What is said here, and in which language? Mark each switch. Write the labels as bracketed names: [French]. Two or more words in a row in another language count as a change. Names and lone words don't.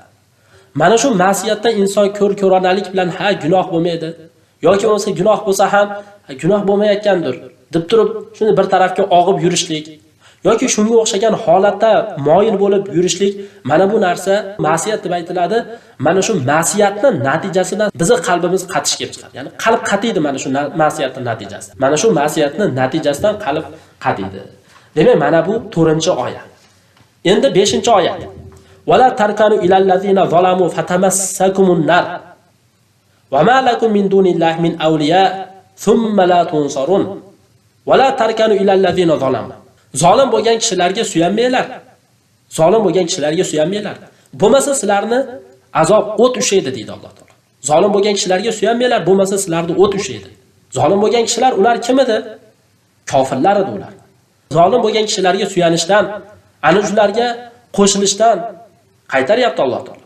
[Uzbek] Mana shu ma'siyatda inson ko'r-ko'ronalik bilan ha gunoh bo'lmaydi yoki bo'lsa gunoh bo'lsa ham gunoh bo'lmayotgandir deb turib shuni bir tarafga og'ib yurishlik yoki shunga o'xshagan holatda moyil bo'lib yurishlik, mana bu narsa ma'siyat deb aytiladi. Mana shu ma'siyatning natijasidan bizning qalbimiz qatish kelib chiqadi. Ya'ni qalb qatiydi mana shu ma'siyatning natijasi. Mana shu ma'siyatning natijasidan qalb qatiydi. Demak, mana bu 4-oyat. Endi 5-oyat. [Arabic] ولا تركنوا إلى الذين ظلموا فتمسكم النار. وما لكم من دون الله من أولياء ثم لا تنصرون. ولا تركنوا إلى الذين ظلموا. [Uzbek] Zolim bo'lgan kishilarga suyanmanglar. Zolim bo'lgan kishilarga suyanmanglar. Bo'lmasa sizlarni azob o't ushaydi deydi Alloh taolo. Zolim bo'lgan kishilarga suyanmanglar, bo'lmasa sizlarni o't ushaydi. Zolim bo'lgan kishilar ular kim edi? Kofirlar edi ular. Zolim bo'lgan kishilarga suyanishdan, ana shularga qo'shilishdan qaytaryapti Alloh taolo.